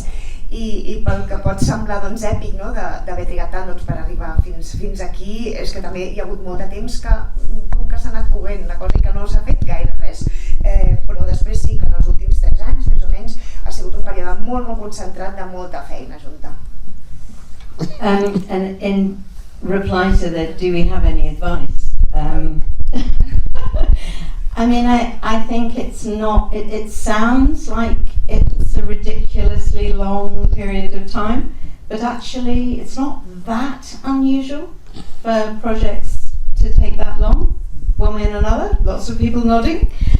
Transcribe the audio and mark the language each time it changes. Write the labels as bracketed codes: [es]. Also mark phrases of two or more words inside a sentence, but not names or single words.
[ca] I pel que pot semblar èpic d'haver trigat tant per arribar fins aquí, és que també hi ha hagut molt de temps que s'ha anat coent, una cosa que no s'ha fet gaire res, però després sí que en els últims 3 anys més o menys ha sigut un període molt concentrat de molta feina junta. [en] And in reply to that, do we have any advice? I mean, I think it's not, it sounds like it's a ridiculously long period of time, but actually it's not that unusual for projects to take that long, one way and another, lots of people nodding.